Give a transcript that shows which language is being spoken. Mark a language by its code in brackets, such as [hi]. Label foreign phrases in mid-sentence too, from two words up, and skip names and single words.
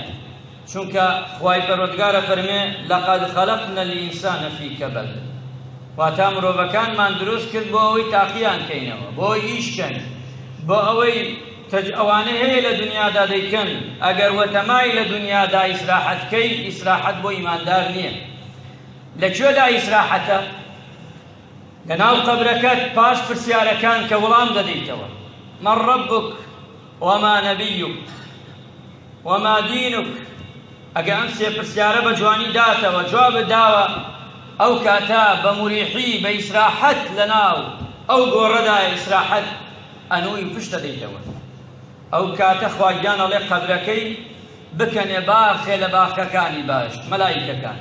[ckb] چونکە خوای پەروەردگارە فەرمێ [ar] لەقەد خەلەقنا الئینسان فی کەبەد، [ckb] واتە مرۆڤەکانمان دروست کرد بۆ ئەوەی تاقییان کەینەوە، بۆ ئەوەی ئیش کەن، بۆ ئەوەی ئەوانەی هەیە لە دنیادا دەیکەن ئەگەر وەتەمای لە دنیادا ئیسراحەتکەی ئیسراحەت بۆ ئیماندار نییە. لەکوێدا ئیسراحەتە؟ لەناو قەبرەکەت پاش پرسیارەکان کە وەڵام دەدەیتەوە. [ar] من ربك وما نبيك وما دينك. [ckb] ئەگە ئەم سێ پرسیارە بە جوانی داتەوە جوابت داوە، ئەو کاتە بە موریحی بە ئیسراحەت لەناو ئەو گۆڕەدا ئیسراحەت ئەنووی پشتە دەیتەوە. ئەو کاتە خواگیان ئەڵێ قەبرەکەی بکەنێ باخێ لە باخەکانی باش مەلایکەکان.